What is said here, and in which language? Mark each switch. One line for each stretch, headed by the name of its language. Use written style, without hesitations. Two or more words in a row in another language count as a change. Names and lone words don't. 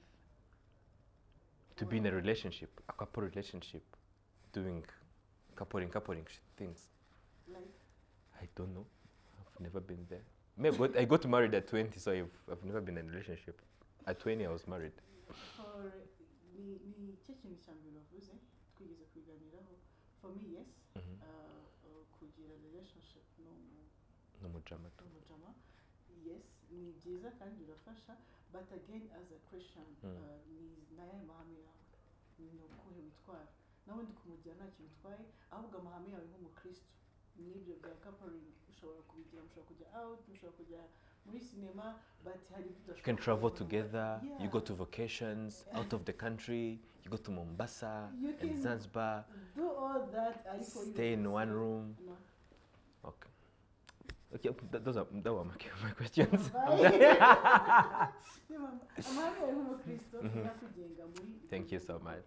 English: To be in a relationship, a couple relationship, doing coupling things. Like? I don't know. I've never been there. Maybe I got married at 20, so I've never been in a relationship. At 20, I was married. For me, yes.
Kinyarwanda: Kugira relationship no mujama. Yes. ni byiza kandi birafasha
English: but again as a Christian
Kinyarwanda: ni naye mahame yawe ni ukuhe witwara nawe ndi kumugira ntacyo bitwaye ahubwo amahame yawe nk'umukristo n'ibyo bya coupling ushobora kubigira mushobora kujya out mushobora kujya muri cinema but hari
English: you can travel together you go to vacations out of the country you go to Mombasa and Zanzibar do all that stay in one room okay those were my questions thank you so much